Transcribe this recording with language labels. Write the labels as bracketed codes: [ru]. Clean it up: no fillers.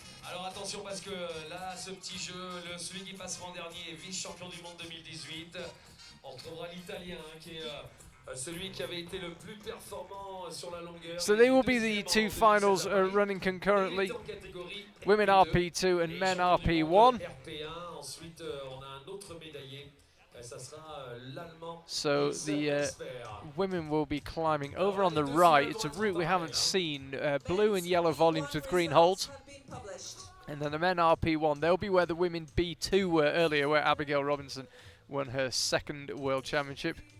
[fr] Alors attention parce que là, ce petit jeu, celui qui passera en dernier est vice-champion du monde 2018. On retrouvera l'Italien qui est celui qui avait été le plus performant sur la longueur. [en] So they will be the 2 finals running concurrently. Women RP2 and men RP1. [fr] Ensuite, on a un autre médaillé. Ça sera l'Allemand. [en] So the women will be climbing over on the right. It's a route we haven't seen. Blue and yellow volumes with green holds. And then the men RP1, they'll be where the women B2 were earlier, where Abigail Robinson won her 2nd World Championship.